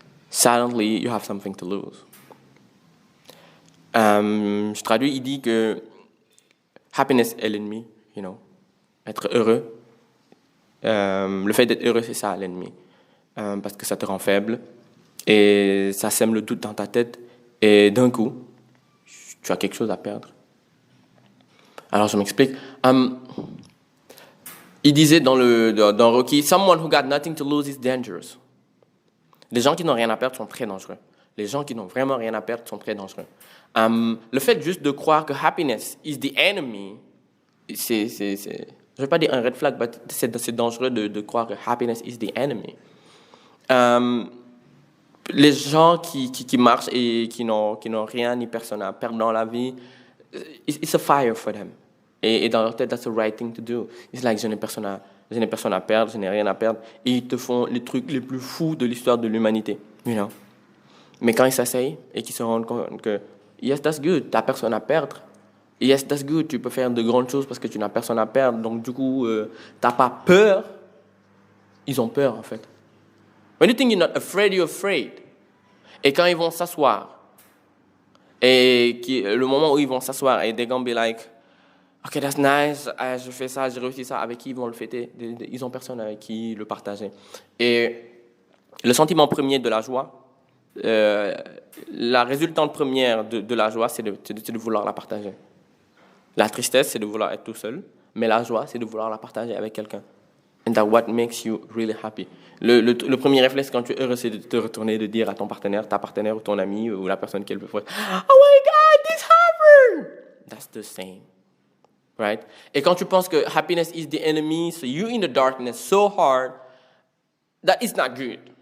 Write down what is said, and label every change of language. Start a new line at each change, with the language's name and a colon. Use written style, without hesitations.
English: Suddenly, you have something to lose.
French: Je traduis, il dit que happiness est l'ennemi, être heureux. Le fait d'être heureux, c'est ça l'ennemi. Parce que ça te rend faible et ça sème le doute dans ta tête et d'un coup, tu as quelque chose à perdre. Alors je m'explique. Il disait dans Rocky,
English: someone who got nothing to lose is dangerous.
French: Les gens qui n'ont rien à perdre sont très dangereux. Les gens qui n'ont vraiment rien à perdre sont très dangereux. Le fait juste de croire que
English: happiness is the enemy,
French: c'est je ne vais pas dire un red flag, mais c'est dangereux de croire que happiness is the enemy. Les gens qui marchent et qui n'ont rien ni personne à perdre dans la vie,
English: it's a fire for them.
French: Et dans leur tête,
English: that's the right thing to do. It's like,
French: je n'ai personne à perdre, je n'ai rien à perdre. Et ils te font les trucs les plus fous de l'histoire de l'humanité. Mais quand ils s'asseyent et qu'ils se rendent compte que,
English: yes, that's good,
French: tu n'as personne à perdre.
English: Yes, that's good,
French: tu peux faire de grandes choses parce que tu n'as personne à perdre. Donc, du coup, tu n'as pas peur. Ils ont peur, en fait.
English: When you think you're not afraid, you're afraid.
French: Et quand ils vont s'asseoir, et le moment où ils vont s'asseoir, et
English: they're gonna be like, okay, that's nice,
French: je fais ça, j'ai réussi ça, avec qui ils vont le fêter? Ils n'ont personne avec qui le partager. Et le sentiment premier de la joie, la résultante première de la joie, c'est de vouloir la partager. La tristesse, c'est de vouloir être tout seul, mais la joie, c'est de vouloir la partager avec quelqu'un.
English: And that's what makes you really happy.
French: Le premier réflexe quand tu es heureux, c'est de te retourner et de dire à ton partenaire, ta partenaire ou ton ami ou la personne qui est le plus forte,
English: oh my God, this happened! That's the same. Right?
French: Et quand tu penses que
English: happiness is the enemy, so you're in the darkness so hard, that is not good.